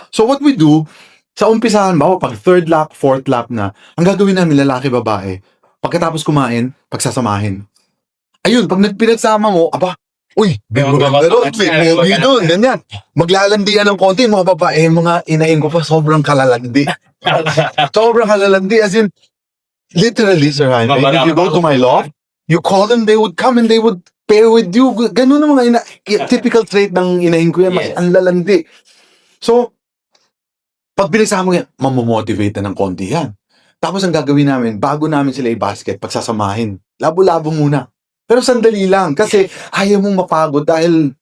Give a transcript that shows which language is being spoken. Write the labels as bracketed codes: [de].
[en] So what we do, [tl] sa umpisahan ba, pag third lap, fourth lap na, ang gagawin namin lalaki, babae, pagkatapos kumain, pagsasamahin. Ayun, pag nagpinagsama mo, aba, uy, maganda doon, may movie doon, ganyan. Maglalandian ng konti, mga babae, mga inahin ko pa, sobrang kalalandi. Sobrang kalalandi, [en] as in, literally, Sir Jaime, if you go to my loft, you call them, they would come and they would pair with you. [tl] Ganun ang mga typical trait ng inahin ko yan, mas [en] Yes. [tl] ang lalandi. So, pag pinagsama mo yan, mamomotivate na ng konti yan. Tapos ang gagawin namin, bago namin sila i-basket, pagsasamahin, labo-labo muna. Pero sandali lang, kasi ayaw mong mapagod dahil